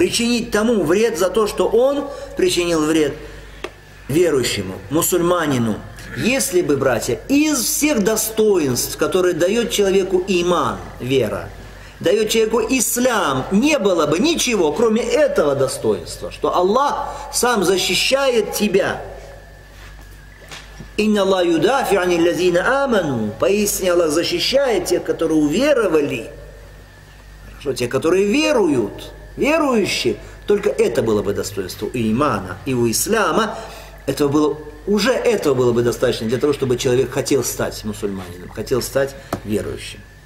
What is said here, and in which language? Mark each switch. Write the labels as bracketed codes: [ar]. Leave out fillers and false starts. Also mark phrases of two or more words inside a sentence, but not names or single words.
[ru] Причинить тому вред за то, что он причинил вред верующему, мусульманину. Если бы, братья, из всех достоинств, которые дает человеку иман, вера, дает человеку ислам, не было бы ничего, кроме этого достоинства, что Аллах сам защищает тебя. [ar] «إن الله يدافع عن الذين آمنوا». [ru] Поистине Аллах защищает тех, которые уверовали. Хорошо, те, которые веруют, верующие. Только это было бы достоинство у имана и у ислама. Уже этого было бы достаточно для того, чтобы человек хотел стать мусульманином, хотел стать верующим.